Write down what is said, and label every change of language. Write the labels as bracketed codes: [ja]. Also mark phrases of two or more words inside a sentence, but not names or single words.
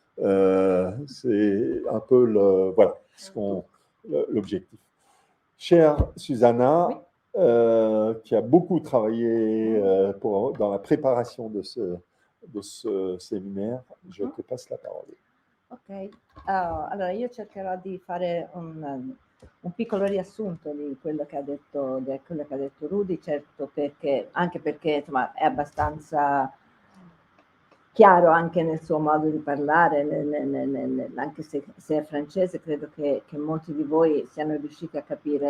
[fr] C'est un peu l'objectif. Chère Susanna, oui. Qui a beaucoup travaillé dans la préparation de ce séminaire, je te passe la parole. [it] Ok, allora io cercherò di fare un piccolo riassunto di quello che ha detto Rudy, certo, anche perché insomma è abbastanza chiaro anche nel suo modo di parlare, anche se è francese, credo che molti di voi siano riusciti a capire.